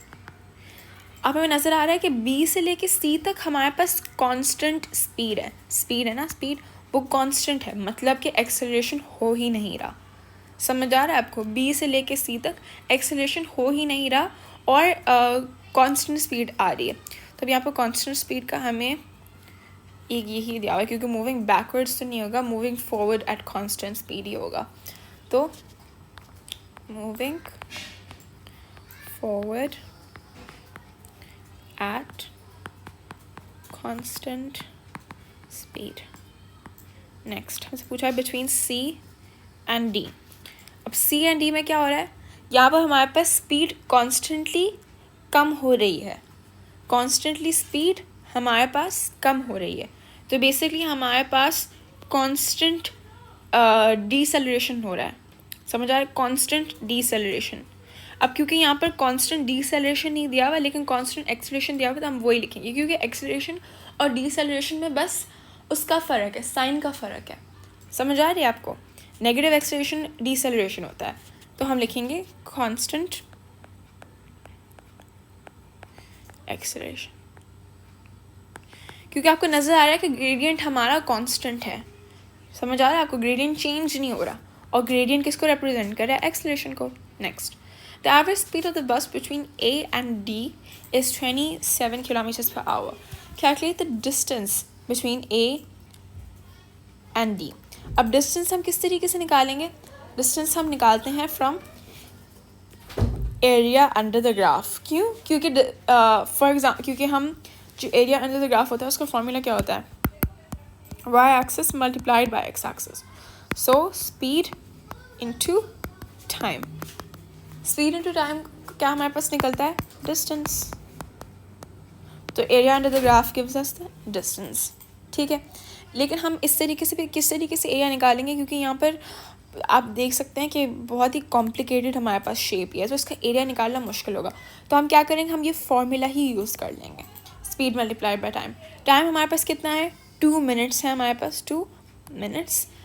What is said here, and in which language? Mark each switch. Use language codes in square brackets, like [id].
[hi] अब हमें नज़र आ रहा है कि B से लेके C तक हमारे पास कांस्टेंट स्पीड है ना, स्पीड वो कांस्टेंट है, मतलब कि एक्सेलरेशन हो ही नहीं रहा. समझ आ रहा है आपको? B से लेके C तक एक्सेलरेशन हो ही नहीं रहा और कांस्टेंट स्पीड आ रही है. तो यहाँ पर कांस्टेंट स्पीड का हमें एक यही दिया हुआ है क्योंकि मूविंग बैकवर्ड्स तो नहीं होगा, [en] moving forward at constant speed [hi] ही होगा. [en] तो moving forward at constant speed. [hi] Next हमसे पूछा है [en] between C and D. [hi] अब C and D में क्या हो रहा है? यहाँ पर हमारे पास स्पीड कॉन्स्टेंटली कम हो रही है, कॉन्स्टेंटली स्पीड हमारे पास कम हो रही है. तो बेसिकली हमारे पास कॉन्स्टेंट डीसेलरेशन हो रहा है. समझ आ रहा है? Constant deceleration. अब क्योंकि यहाँ पर कांस्टेंट डीसेलरेशन नहीं दिया हुआ लेकिन कांस्टेंट एक्सेलरेशन दिया हुआ तो हम वही लिखेंगे क्योंकि एक्सेलरेशन और डीसेलरेशन में बस उसका फ़र्क है, साइन का फ़र्क है. समझ आ रही है आपको? नेगेटिव एक्सेलरेशन डीसेलरेशन होता है, तो हम लिखेंगे कांस्टेंट एक्सेलरेशन क्योंकि आपको नज़र आ रहा है कि ग्रेडियंट हमारा कांस्टेंट है. समझ आ रहा है आपको? ग्रेडियंट चेंज नहीं हो रहा और ग्रेडियंट किसको रिप्रेजेंट कर रहा है? एक्सेलरेशन को. Next [en] The average speed of the bus between A and D is 27 kilometers per hour. Calculate the distance between A and D. [hi] अब distance हम किस तरीके से निकालेंगे? [en] Distance [hi] हम निकालते हैं [en] from area under the graph. [hi] क्यों? क्योंकि [en] for example [hi] क्योंकि हम जो [en] area under the graph [hi] होता है उसका formula क्या होता है? [en] Y axis multiplied by x axis. So speed into time. [hi] Speed into time क्या हमारे पास निकलता है? [en] Distance. तो area under the graph gives us the distance. [hi] ठीक है, लेकिन हम इस तरीके से किस तरीके से एरिया निकालेंगे, क्योंकि यहाँ पर आप देख सकते हैं कि बहुत ही कॉम्प्लिकेटेड हमारे पास शेप है, तो इसका एरिया निकालना मुश्किल होगा. तो हम क्या करेंगे, हम ये फॉर्मूला ही यूज़ कर लेंगे, speed multiplied by time. Time हमारे पास कितना है? 2 मिनट्स है हमारे पास, 2 मिनट्स.